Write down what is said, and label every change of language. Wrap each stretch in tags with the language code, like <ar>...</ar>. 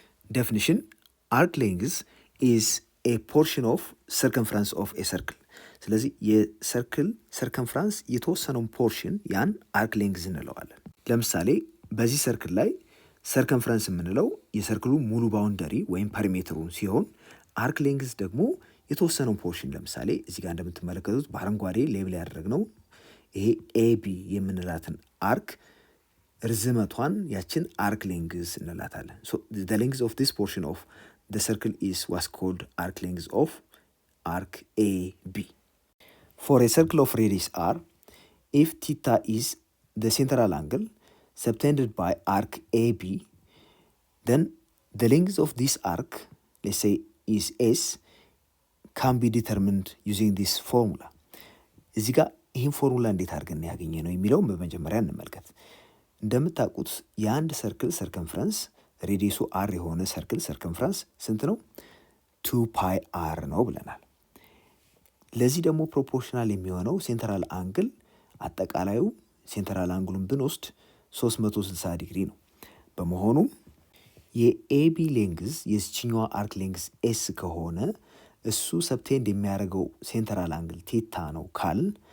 <en>ዴፊኒሽን አርክ ሌንግዝ ኢዝ ኤ ፖርሽን ኦፍ ሰርከምፍራንስ ኦፍ ኤ ሰርክል።</en> <am>ስለዚህ የሰርክል ሰርከምፍራንስ የተወሰነውን ፖርሽን ያን አርክ ሌንግዝ እንለዋለን። ለምሳሌ በዚህ ሰርክል ላይ ሰርከምፍራንስ የምንለው የሰርክሉ ሙሉ ባውንደሪ ወይም ፐሪሜትሩን ሲሆን፣ አርክ ሌንግዝ ደግሞ የተወሰነውን ፖርሽን፣ ለምሳሌ እዚህ ጋር እንደምትመለከቱት በአረንጓዴ ሌብል ያደረግነው ይሄ ኤቢ የምንላትን አርክ ርዝመቷን ያችን አርክ ሌንግዝ እንላታለን።</am> <en>ሶ ዘ ሌንግዝ ኦፍ ዲስ ፖርሽን ኦፍ the circle is was called arc length of arc AB. For a circle of radius r, if theta is the central angle subtended by arc AB, then the length of this arc, let's say, is S, can be determined using this formula.</en> <am>እዚህ ጋር ይህን ፎርሙላ እንዴት አድርገን ያገኘ ነው የሚለውን በመጀመሪያ እንመልከት። እንደምታውቁት የአንድ ሰርክል ሰርከምፍረንስ ሬዲየሱ አር የሆነ ሰርክል ሰርከምፍራንስ ስንት ነው? 2 ፓይ አር ነው ብለናል። ለዚህ ደግሞ ፕሮፖርሽናል የሚሆነው ሴንትራል አንግል፣ አጠቃላዩ ሴንትራል አንግሉን ብንወስድ 360 ዲግሪ ነው። በመሆኑም የኤቢ ሌንግዝ የዚችኛዋ አርክ ሌንግዝ ኤስ ከሆነ እሱ ሰብቴንድ የሚያደርገው ሴንትራል አንግል ቴታ ነው ካልን</am>